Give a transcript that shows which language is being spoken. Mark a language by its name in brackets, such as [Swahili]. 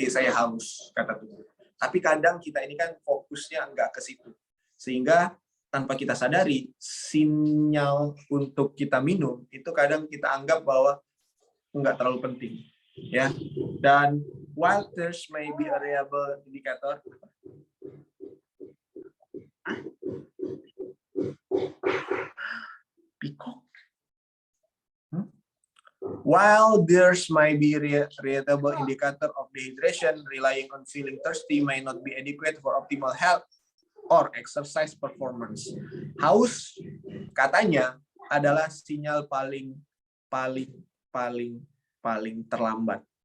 [Indonesian] Saya haus, kata tubuh. Tapi kadang kita ini kan fokusnya enggak ke situ. Sehingga tanpa kita sadari, sinyal untuk kita minum itu kadang kita anggap bahwa enggak terlalu penting, ya. [English] Dan while thirst may be a reliable indicator, peacock. While thirst might be a reliable indicator of dehydration, relying on feeling thirsty may not be adequate for optimal health or exercise performance. [Indonesian] Haus katanya adalah sinyal paling terlambat.